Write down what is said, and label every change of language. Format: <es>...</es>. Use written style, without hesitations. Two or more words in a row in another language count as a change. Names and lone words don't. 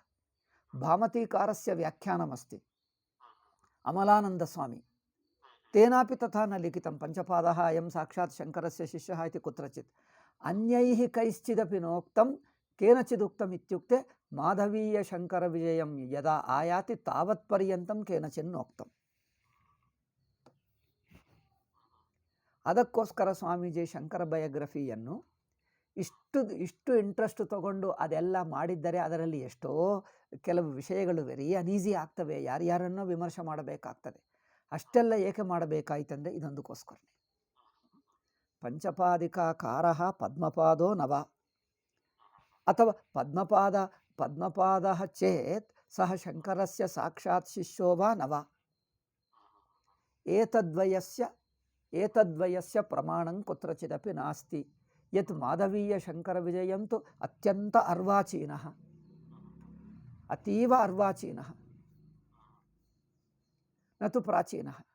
<sa>भामतीकारस्य व्याख्यानमस्ति अमलानन्दस्वामी, तेनापि तथा न लिखितं। पञ्चपादः अयं साक्षात् शङ्करस्य शिष्यः इति कुत्रचित्। अन्यैः कैश्चिदपि नोक्तं। केनचिदुक्तम् इत्युक्ते माधवीयशङ्करविजयं यदा आयाति तावत्पर्यन्तं केनचिन्नोक्तम्।</sa> <kn>ಅದಕ್ಕೋಸ್ಕರ ಸ್ವಾಮೀಜಿ ಶಂಕರ ಬಯೋಗ್ರಫಿಯನ್ನು ಇಷ್ಟು ಇಂಟ್ರೆಸ್ಟ್ ತಗೊಂಡು ಅದೆಲ್ಲ ಮಾಡಿದ್ದರೆ ಅದರಲ್ಲಿ ಎಷ್ಟೋ ಕೆಲವು ವಿಷಯಗಳು</kn> <en>very uneasy</en> <kn>ಆಗ್ತವೆ, ಯಾರ್ಯಾರನ್ನೋ ವಿಮರ್ಶೆ ಮಾಡಬೇಕಾಗ್ತದೆ. ಅಷ್ಟೆಲ್ಲ ಏಕೆ ಮಾಡಬೇಕಾಯ್ತಂದರೆ ಇದೊಂದಕ್ಕೋಸ್ಕರನೇ.</kn> <sa>ಪಂಚಪಾದಿಕಾಕಾರಃ ಪದ್ಮಪಾದೋ ನವ ಅಥವಾ ಪದ್ಮಪಾದಃ ಚೇತ್ ಸಹ ಶಂಕರಸ್ಯ ಸಾಕ್ಷಾತ್ ಶಿಷ್ಯೋ ವಾ ನವ. ಏತದ್ವಯಸ್ಯ ಪ್ರಮಾಣಂ ಕುತ್ರಚಿದಪಿ ನಾಸ್ತಿ. ಯತ್ ಮಾಧವೀಯ ಶಂಕರವಿಜಯಂ ತು ಅತ್ಯಂತ ಅರ್ವಾಚೀನಃ, ಅತೀವ ಅರ್ವಾಚೀನಃ, ನ ತು ಪ್ರಾಚೀನಃ.</sa>